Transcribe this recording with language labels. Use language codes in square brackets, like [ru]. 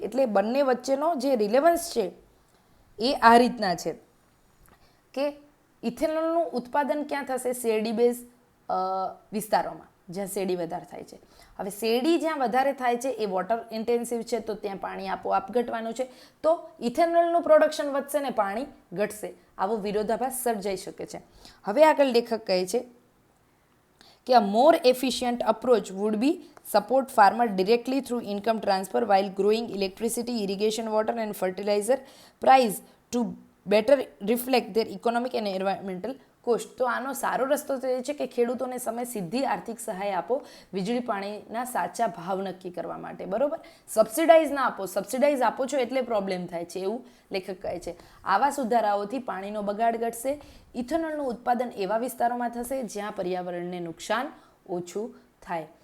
[gu] એટલે બંને વચ્ચેનો જે રિલેવન્સ છે એ આ રીતના છે કે ઇથેનોલનું ઉત્પાદન ક્યાં થશે? શેરડી બેઝ વિસ્તારોમાં, જ્યાં શેરડી વધારે થાય છે. હવે શેરડી જ્યાં વધારે થાય છે એ વોટર ઇન્ટેન્સિવ છે, તો ત્યાં પાણી આપોઆપ ઘટવાનું છે. તો ઇથેનોલનું પ્રોડક્શન વધશે ને પાણી ઘટશે. આવો વિરોધાભાસ સર્જાઈ શકે છે. હવે આગળ લેખક કહે છે કે [en] a more efficient approach would be support farmer directly through income transfer while growing electricity, irrigation water and fertilizer price to better reflect their economic and environmental cost. [gu] તો આનો સારો રસ્તો તો એ છે કે ખેડૂતોને સમય સીધી આર્થિક સહાય આપો વીજળી પાણીના સાચા ભાવ નક્કી કરવા માટે, બરોબર. સબસિડાઇઝ ના આપો. સબસિડાઇઝ આપો છો એટલે પ્રોબ્લેમ થાય છે, એવું લેખક કહે છે. આવા સુધારાઓથી પાણીનો બગાડ ઘટશે. ઇથેનોલનું ઉત્પાદન એવા વિસ્તારોમાં થશે જ્યાં પર્યાવરણને નુકસાન ઓછું થાય.